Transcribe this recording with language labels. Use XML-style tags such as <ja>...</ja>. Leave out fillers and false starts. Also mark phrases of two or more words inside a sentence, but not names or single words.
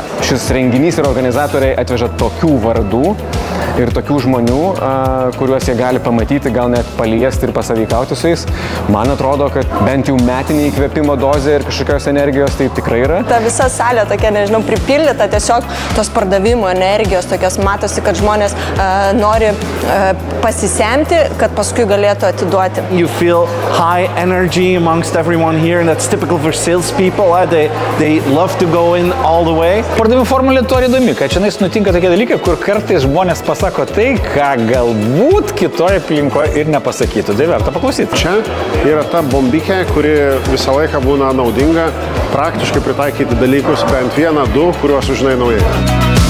<lt>Šis renginys ir organizatoriai atveža tokių vardų ir tokių žmonių, kuriuos jie gali pamatyti, gal net paliesti ir pasaveikauti su jais. Man atrodo, kad bent jau metinė įkvėpimo dozė ir kažkokios energijos tai tikrai yra. Ta visa salė tokia, nežinau, pripildyta tiesiog tos pardavimo energijos, tokios matosi, kad žmonės nori pasisemti, kad paskui galėtų atiduoti.</lt> <en>You feel high energy amongst everyone here, and that's typical for salespeople. They love to go in all the way.</en> <lt>Pardavimų Formulė tuo įdomi, kad čia nutinka tokie dalykai, kur kartais žmonės pasako tai, ką galbūt kitoje aplinkoje ir nepasakytų. Tai verta paklausyti. Čia yra ta bombikė, kuri visą laiką būna naudinga praktiškai pritaikyti dalykus bent vieną, du, kuriuos sužinai naujai.</lt>